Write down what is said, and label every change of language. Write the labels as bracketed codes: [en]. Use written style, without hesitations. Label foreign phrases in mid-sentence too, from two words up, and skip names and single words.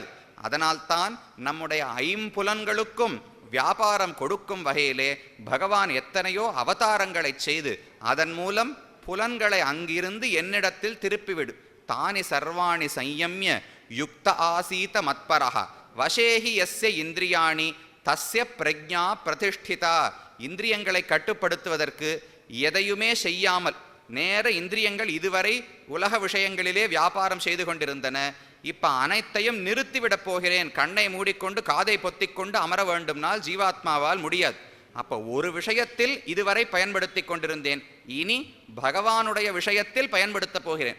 [ta] அதனால்தான் நம்முடைய 5 புலன்களுக்கும் வியாபாரம் கொடுக்கும் வகையிலே பகவான் எத்தனையோ அவதாரங்களை செய்து அதன் மூலம் புலன்களை அங்கிருந்து என்னிடத்தில் திருப்பிவிடு. [sa] तानि सर्वाणि संयम्य युक्त आसीत मत्परः वशे हि यस्य इन्द्रियाणि तस्य प्रज्ञा प्रतिष्ठिता. [ta] இந்திரியங்களை கட்டுப்படுத்துவதற்கு எதையுமே செய்யாமல் நேர இந்திரியங்கள் இதுவரை உலக விஷயங்களிலே வியாபாரம் செய்து கொண்டிருந்தன. இப்ப அனைத்தையும் நிறுத்திவிடப் போகிறேன், கண்ணை மூடிக்கொண்டு காதை பொத்திக்கொண்டு அமர வேண்டும்னால் ஜீவாத்மாவால் முடியாது. அப்போ ஒரு விஷயத்தில் இதுவரை பயன்படுத்தி கொண்டிருந்தேன், இனி பகவானுடைய விஷயத்தில் பயன்படுத்த போகிறேன்.